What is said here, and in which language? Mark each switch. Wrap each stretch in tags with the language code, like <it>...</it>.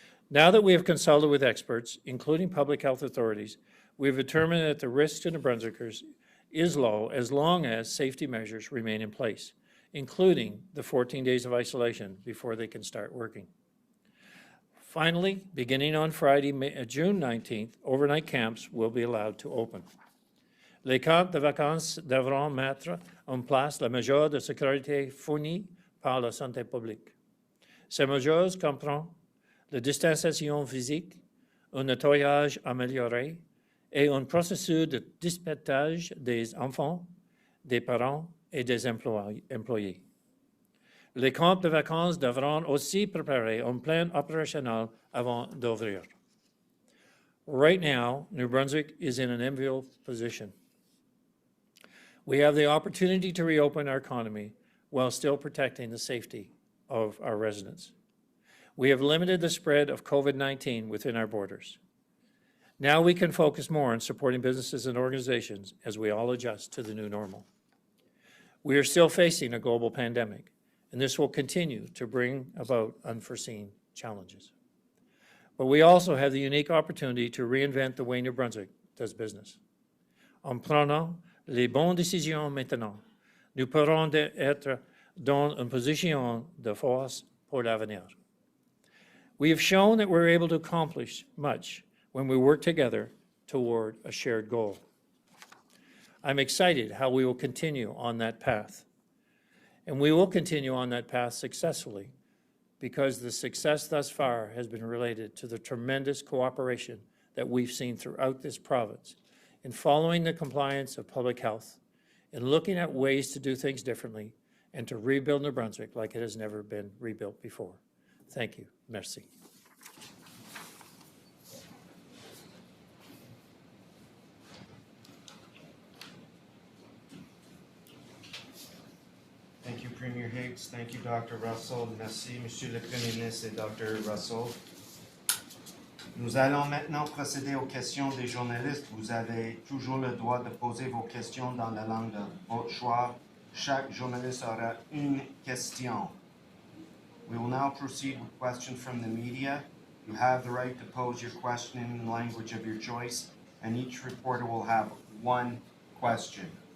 <en>Now that we have consulted with experts, including public health authorities, we have determined that the risk to the Brunswickers is low as long as safety measures remain in place, including the 14 days of isolation before they can start working. Finally, beginning on Friday, June 19th, overnight camps will be allowed to open.</en> <fr>Les camps de vacances devront mettre en place les mesures de sécurité fournies par la santé publique. Ces mesures comprennent la distanciation physique, un nettoyage amélioré et un processus de dépistage des enfants, des parents et des employés. Les camps de vacances devront aussi préparer un plan opérationnel avant d'ouvrir.</fr> <en>Right now, New Brunswick is in an enviable position. We have the opportunity to reopen our economy while still protecting the safety of our residents. We have limited the spread of COVID-19 within our borders. Now we can focus more on supporting businesses and organizations as we all adjust to the new normal. We are still facing a global pandemic, and this will continue to bring about unforeseen challenges. But we also have the unique opportunity to reinvent the way New Brunswick does business.</en> <fr>En prenant les bonnes décisions maintenant, nous pourrons être dans une position de force pour l'avenir.</fr> <en>We have shown that we're able to accomplish much when we work together toward a shared goal. I'm excited how we will continue on that path. And we will continue on that path successfully because the success thus far has been related to the tremendous cooperation that we've seen throughout this province in following the compliance of public health, in looking at ways to do things differently, and to rebuild New Brunswick like it has never been rebuilt before. Thank you. Merci. Thank you, Premier Higgs. Thank you, Dr. Russell.</en> <fr>Merci, Monsieur le Premier ministre et Dr. Russell. Nous allons maintenant procéder aux questions des journalistes. Vous avez toujours le droit de poser vos questions dans la langue de votre choix. Chaque journaliste aura une question.</fr> <en>We will now proceed with questions from the media. You have the right to pose your question in the language of your choice, and each reporter will have one question.</en>